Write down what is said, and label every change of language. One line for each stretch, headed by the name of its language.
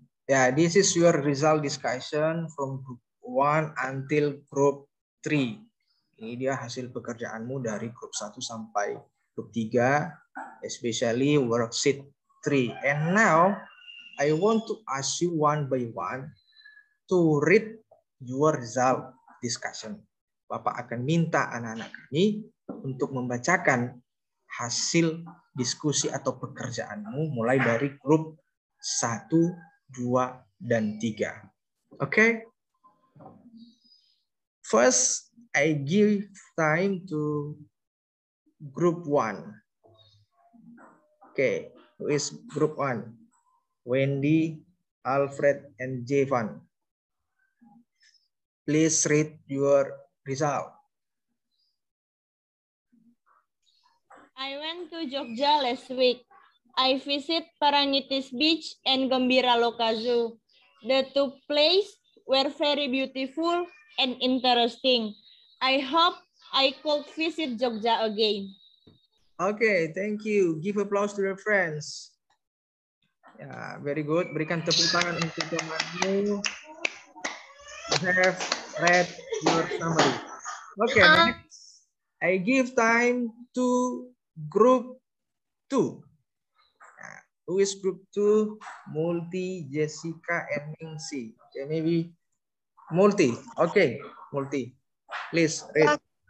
English: Yeah, this is your result discussion from group 1 until group 3.
Indonesian: Ini dia hasil pekerjaanmu dari grup 1 sampai grup 3,
English: especially worksheet 3. And now, I want to ask you one by one to read your result discussion.
Indonesian: Bapak akan minta anak-anak kami untuk membacakan hasil diskusi atau pekerjaanmu mulai dari grup 1, 2, dan 3.
English: Okay? First, I give time to group 1. Okay, who is group 1? Wendy, Alfred, and Jevan. Please read your result. I went to Jogja last week. I visit Parangitis Beach and Gembira Loka Zoo. The two places were very beautiful and interesting. I hope I could visit Jogja again. Okay, thank you. Give applause to your friends. Ya, very good.
Indonesian: Berikan tepuk tangan untuk temanmu.
English: You have read your summary. Okay, next. I give time to group 2. Who is group 2? Multi, Jessica, and Ningsi. Okay, maybe Multi. Okay, Multi. Please read.